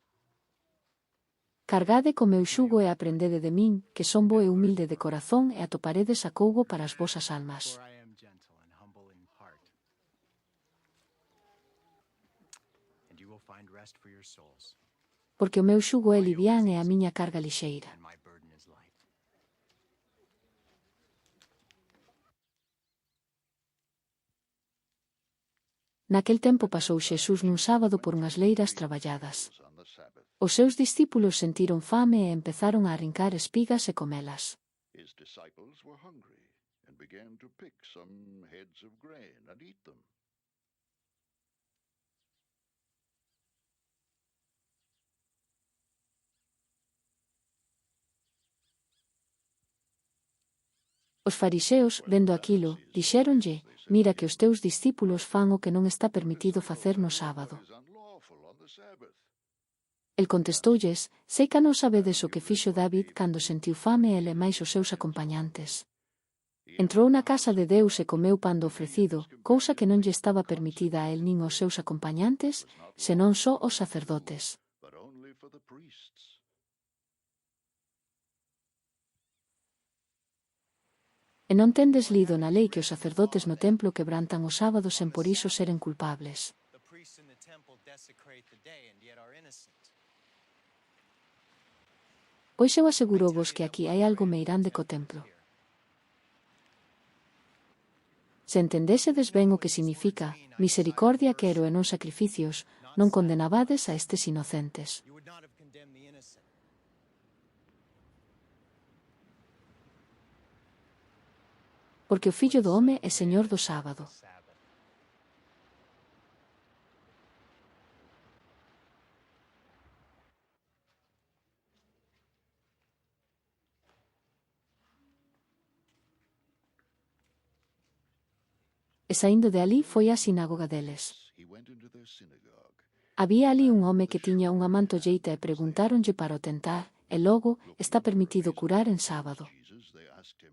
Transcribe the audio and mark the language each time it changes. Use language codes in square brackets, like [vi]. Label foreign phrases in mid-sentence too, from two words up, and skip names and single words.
[gl] Cargade co meu xugo e aprendede de min, que son bo e humilde de corazón e atoparedes acougo para as vosas almas. [en] For I am gentle and humble in heart. And you will find rest for your souls. [gl] Porque o meu xugo é livián e a miña carga lixeira. [en] And my burden is light. [gl] Naquel tempo pasou Xesús nun sábado por unhas leiras traballadas. [en] On the Sabbath, [gl] Os seus discípulos sentiron fame e empezaron a arrincar espigas e comelas. [en] his disciples were hungry and began to pick some heads of grain and eat them. [gl] Os fariseos, vendo aquilo, dixéronlle: mira que os teus discípulos fan o que non está permitido facer no sábado. [en] It is unlawful on the Sabbath. [gl] El contestoulles: sei que non sabedes o que fixo David cando sentiu fame ele máis os seus acompañantes. Entrou na casa de Deus e comeu pan do ofrecido, cousa que non lle estaba permitida a el nin aos seus acompañantes, senón só aos sacerdotes. [en] But only for the priests. [gl] E non tendes lido na lei que os sacerdotes no templo quebrantan os sábados sen por iso seren culpables. [en] The priests in the temple desecrate the day and yet are innocent. [gl] Pois eu asegurovos que aquí hai algo meirande co templo. Se entendésedes ben o que significa misericordia quero e non sacrificios, non condenabades a estes inocentes. [en] You would not have condemned the innocent. [gl] Porque o Fillo do Home é Señor do sábado. Sabbath. E saindo de alí foi á sinagoga deles. [en] He went into their synagogue. [gl] Había ali un home que tiña unha mantolleita e preguntáronlle para o tentar, e logo está permitido curar en sábado. [en] Jesus, they asked him,